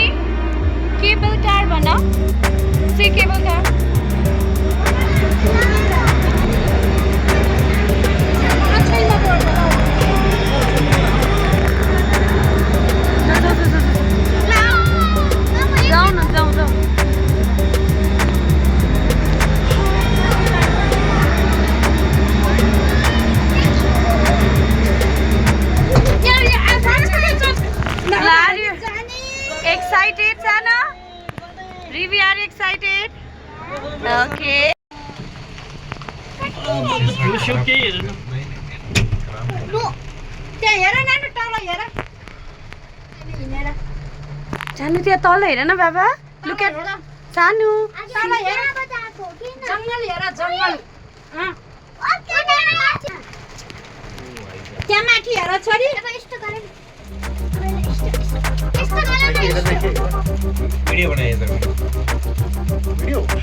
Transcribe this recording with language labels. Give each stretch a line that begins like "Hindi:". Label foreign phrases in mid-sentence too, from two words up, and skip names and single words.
English: cable car
Nepali: भन। से
English: cable car
Nepali: जाऊ न जाऊ।
English: Excited, Sana? Rivi, are you excited? Okay. Sanu,
Nepali: त्यहाँ तल हेर न बाबा।
English: Look at Sanu.
Nepali: जंगल हेर जंगल। त्यहाँ माथि हेर छोरी। वीडियो बनाइए वीडियो